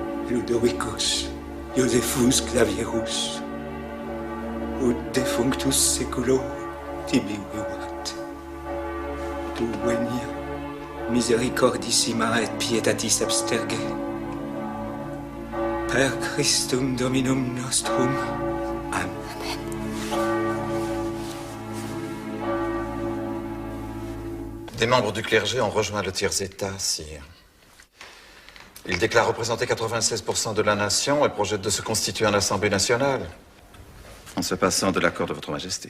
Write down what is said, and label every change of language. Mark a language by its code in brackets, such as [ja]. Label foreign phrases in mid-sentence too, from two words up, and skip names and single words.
[la] Ludovicus, Josephus Clavierus, ut defunctus seculo tibi vivat. Tu venia misericordissima et pietatis absterge. Per Christum Dominum nostrum. Amen. [fr] Des membres du clergé ont rejoint le tiers-état, sire. Ils déclarent représenter 96% de la nation et projettent de se constituer en Assemblée nationale, en se passant de l'accord de votre Majesté.